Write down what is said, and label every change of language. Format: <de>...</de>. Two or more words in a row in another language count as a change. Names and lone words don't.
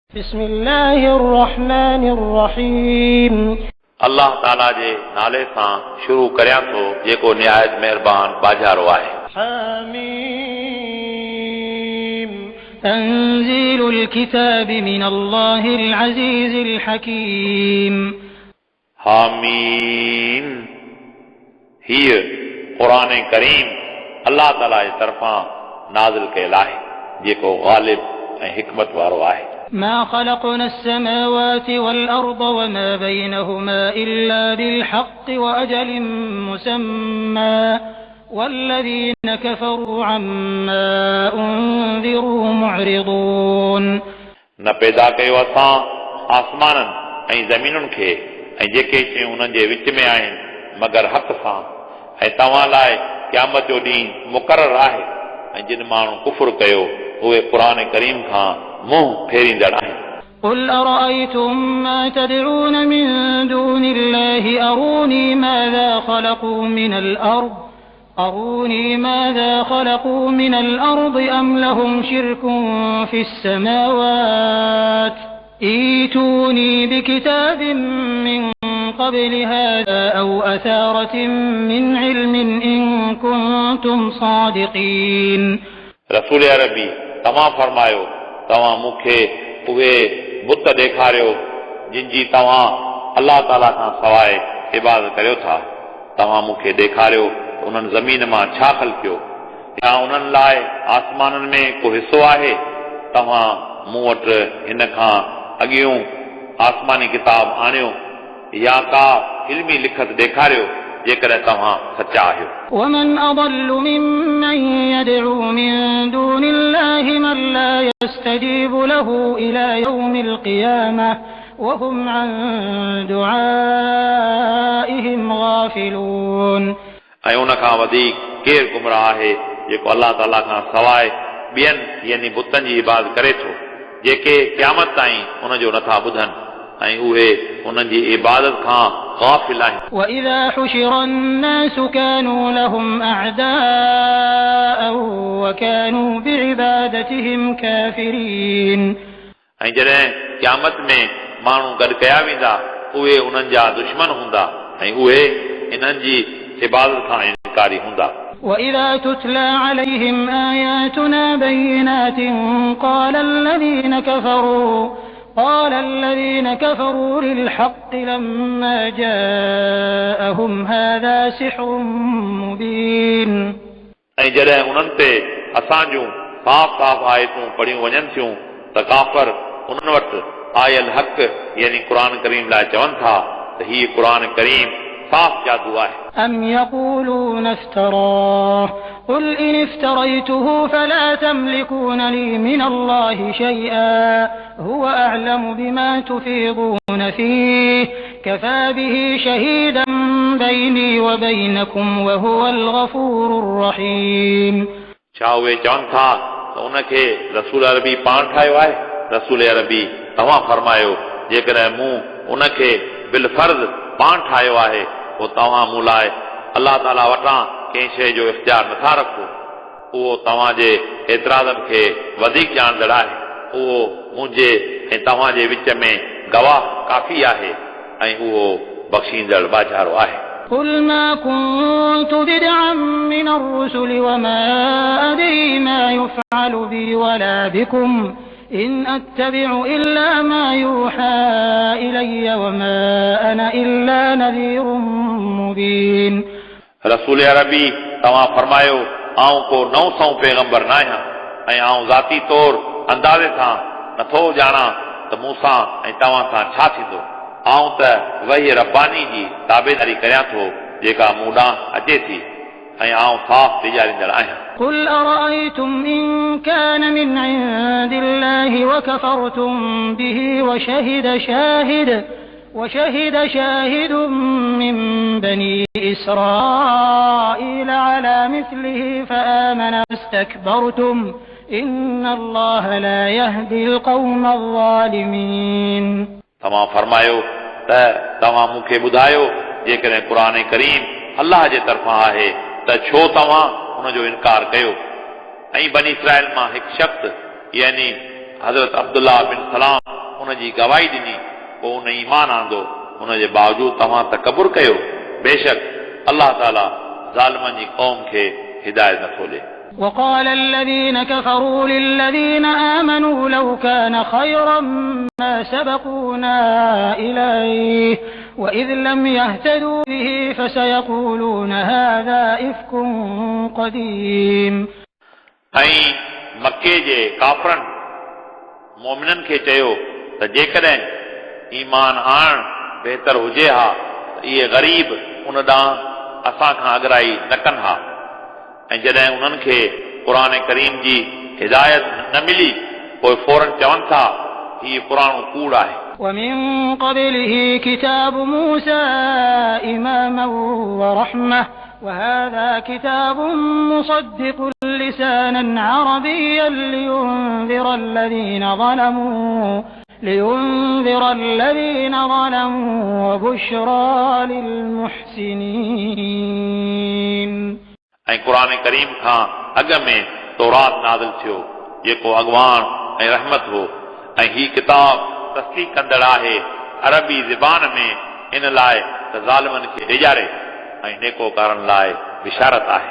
<ar>بسم الله الرحمن الرحيم</ar> <sd>अल्लाह ताला जे नाले सां शुरू करियां थो जेको निहायत मेहरबान बाजारो आहे।</sd> <ar>حميم تنزيل الكتاب من الله العزيز الحكيم</ar> <sd>हामीम हीअ क़ुरान करीम अल्लाह ताला जे तरफ़ां नाज़िल कयल आहे जेको ग़ालिब ऐं हिकमत वारो आहे।</sd> <ar>ما خلقنا السماوات والأرض وما بينهما إلا بالحق وأجل مسمى والذين كفروا عما أنذروا معرضون</ar> <sd>न पैदा कयो असां आसमाननि ऐं ज़मीनुनि खे ऐं जेके शयूं उन्हनि जे विच में आहिनि मगर हक़ सां ऐं तव्हां लाइ क़यामत जो ॾींहुं मुक़ररु आहे ऐं जिन माण्हू कुफ़्र कयो उहे क़ुरान करीम खां मुंहुं फेरींदड़ आहिनि।</sd> <ar>قل أرأيتم ما تدعون من دون الله أروني ماذا خلقوا من الأرض أم لهم شرك في السماوات ائتوني بكتاب من قبل هذا أو أثارة من علم إن كنتم صادقين</ar> <sd>रसूल अरबी तव्हां फरमायो तव्हां मूंखे उहे बुत ॾेखारियो जिन जी तव्हां अल्लाह ताला खां सवाइ इबादत करियो था। तव्हां मूंखे ॾेखारियो उन्हनि ज़मीन मां छा ख़लक़ियो या उन्हनि लाइ आसमाननि में को हिसो आहे। तव्हां मूं वटि हिन खां अॻियूं आसमानी किताब आणियो या का इल्मी लिखत ॾेखारियो जेकॾहिं तव्हां सचा आहियो।</sd> <ar>ومن أضل ممن يدعو من دون الله من لا يستجيب له إلى يوم القيامة وهم عن دعائهم غافلون</ar> <sd>ऐं उन खां वधीक केरु गुमराह आहे जेको अल्लाह ताला खां सवाइ ॿियनि यानी बुतनि जी इबादत करे थो जेके क़यामत ताईं उनजो नथा ॿुधनि ऐं उहे उन्हनि जी इबादत खां गाफ़िल आहिनि।</sd> <ar>وإذا حشر الناس كانوا لهم أعداء وكانوا بعبادتهم كافرين</ar> <sd>ऐं जॾहिं क़यामत में माण्हू गॾु कया वेंदा उहे उन्हनि जा दुश्मन हूंदा ऐं उहे इन्हनि जी इबादत खां इनकारी हूंदा।</sd> <ar>وإذا تتلى عليهم آياتنا بينات قال الذين كفروا للحق لما جاءهم هذا سحر مبين</ar> <sd>ऐं जॾहिं उन्हनि ते असां जूं साफ़ साफ़ आयतूं पढ़ियूं वञनि थियूं त काफ़र उन्हनि वटि आयल हक़ यानी क़ुरान करीम लाइ चवनि था त हीउ क़ुरान करीम साफ़ जादू आहे।</sd> <ar>أم يقولون افتراه قل إن افتريته فلا تملكون لي من الله شيئا هو أعلم بما تفيضون فيه كفى به شهيدا بيني وبينكم وهو الغفور الرحيم</ar> <sd>छा उहे चवनि था त उनखे रसूल अरबी पाण ठाहियो आहे। रसूल अरबी तव्हां फरमायो जेकॾहिं मूं उनखे बिल फर्ज़ पाण ठाहियो आहे पोइ तव्हां मूं लाइ अल्लाह ताला वटां कंहिं शइ जो इख़्तियार नथा रखो। उहो तव्हांजे एतिराज़नि खे वधीक ॼाणंदड़ आहे। उहो मुंहिंजे ऐं तव्हांजे विच में गवाह काफ़ी आहे ऐं उहो बख़्शींदड़ बाज़ारो आहे।</sd> <ar>قل ما كنت بدعا من الرسل وما أدري ما يفعل بي ولا بكم إن أتبع إلا ما يوحى إلي وما أنا إلا نذير مبين</ar> <sd>रसूल अरबी तव्हां फरमायो आऊं को नओं सौ पैगंबर न आहियां ऐं आऊं ज़ाती तौर अंदाज़े सां नथो ॼाणां त मूंसां ऐं तव्हां सां छा थींदो। आऊं त वही रब्बानी जी ताबेदारी करियां थो जेका मूं ॾांहुं अचे थी ऐं आऊं साफ़ ॾिॼारींदड़ आहियां।</sd> <ar>قل أرأيتم إن كان من عند الله وكفرتم به وشهد شاهد من بني إسرائيل على مثله فآمن واستكبرتم إن الله لا يهدي القوم الظالمين</ar> <sd>तव्हां फरमायो त तव्हां मूंखे ॿुधायो जेकॾहिं क़ुरान करीम अल्लाह जे तरफ़ां आहे त छो तव्हां हुनजो इनकार कयो। ऐं बनी इसराइल मां हिकु शख़्स यानी हज़रत अब्दुल्लाह बिन सलाम उन जी गवाही ॾिनी पोइ उन ईमान आंदो उन जे बावजूद तव्हां तकबुर कयो बेशक अल्लाह ताला ज़ालिमनि जी क़ौम खे हिदायत नथो ॾे</sd> <ar>وقال الذين كفروا للذين آمنوا لو كان خيرا ما سبقونا إليه وإذ لم يهتدوا به فسيقولون هذا إفك قديم</ar> <sd>ऐं मके जे काफ़रनि मोमिननि खे चयो त जेकॾहिं ईमान आणण बहितर हुजे हा त इहे ग़रीब उन ॾांहुं असां खां अॻराई न कनि हा ऐं जॾहिं उन्हनि खे क़ुरान करीम जी हिदायत न मिली पोइ फौरन चवनि था हीउ पुराणो कूड़ आहे</sd> <ar>ومن قبله كتاب موسى إماما ورحمة وهذا كتاب مصدق لسانا عربيا لينذر الذين ظلموا وبشرى للمحسنين</ar> <sd>ऐं क़ुरान करीम खां अॻ में तौरात नाज़िल थियो जेको अॻवान ऐं रहमत हो ऐं ही किताब तस्दीक़ कंदड़ आहे अरबी ज़बान में इन लाइ त ज़ालिमनि खे ॾेजारे ऐं नेकोकारनि लाइ बिशारत आहे</sd>